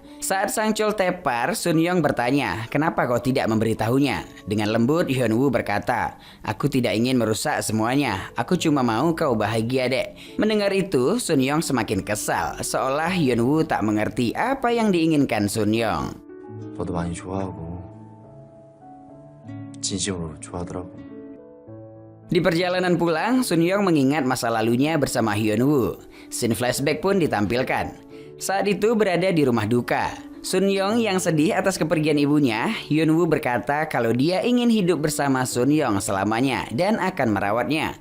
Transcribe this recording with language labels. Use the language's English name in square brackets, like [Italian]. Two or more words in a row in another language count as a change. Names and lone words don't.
[Indonesian] Saat Sang Chol tepar, Sun Young bertanya, "Kenapa kau tidak memberitahunya?" Dengan lembut Hyunwoo berkata, "Aku tidak ingin merusak semuanya. Aku cuma mau kau bahagia, Dek." Mendengar itu, Sun Young semakin kesal, seolah Hyunwoo tak mengerti apa yang diinginkan Sun Young. [Korean] 너도 많이 좋아하고 진심으로 좋아하더라고. [Indonesian] Di perjalanan pulang, Sun Young mengingat masa lalunya bersama Hyunwoo. [English] Scene flashback [Indonesian] pun ditampilkan. Saat itu berada di rumah duka. Sun Young yang sedih atas kepergian ibunya, Hyunwoo berkata kalau dia ingin hidup bersama Sun Young selamanya dan akan merawatnya.